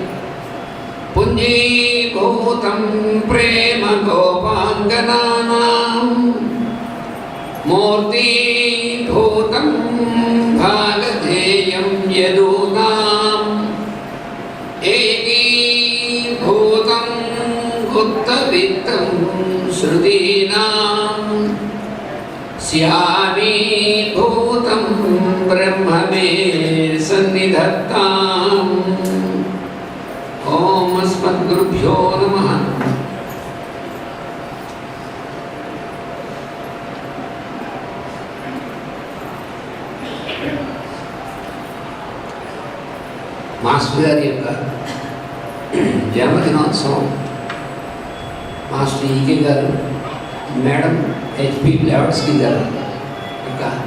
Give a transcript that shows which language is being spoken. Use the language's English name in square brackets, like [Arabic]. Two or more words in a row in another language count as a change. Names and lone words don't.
[Sanskrit] पुञ्जीभूतं प्रेम गोपाङ्गनानां मूर्तीभूतं भागधेयं यदूनाम् एकीभूतं गुप्तवित्तं श्रुतीनां स्यामीभूतं ब्रह्म मे सन्निधत्ताम्। ओम अस्मद्गुरुभ्यो नमः। [Telugu] మాస్టర్ గారి యొక్క జన్మదినోత్సవం మాస్టర్ ఈకే గారు, మేడం హెచ్పి బ్లావట్స్కీ గారు యొక్క